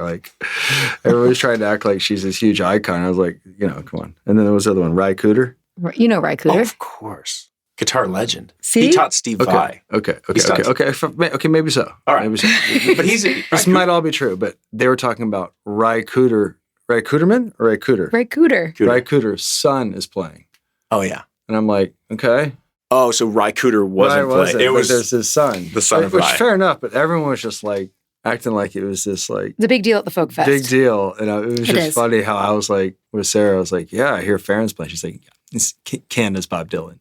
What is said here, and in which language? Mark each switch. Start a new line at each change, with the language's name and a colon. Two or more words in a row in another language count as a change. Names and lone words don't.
English: Like, everybody's trying to act like she's this huge icon. I was like, come on. And then there was the other one, Ry Cooter. You know Ry Cooter. Oh, of course. Guitar legend. See? He taught Steve Vai. Okay, maybe so. All right. Maybe so. But this might all be true, but they were talking about Ry Cooter. Ry Cooterman or Ry Cooter? Ry Cooter. Ry Cooter's son is playing. Oh, yeah. And I'm like, okay. Oh, so Ry Cooter wasn't playing. It was his son. The son of Which Vai. fair enough, but everyone was just like acting like it was this like It's a big deal at the folk fest. big deal. And it was It just is. funny how I was like, with Sarah, I was like, yeah, I hear Farron's playing. She's like, it's Canada's Bob Dylan.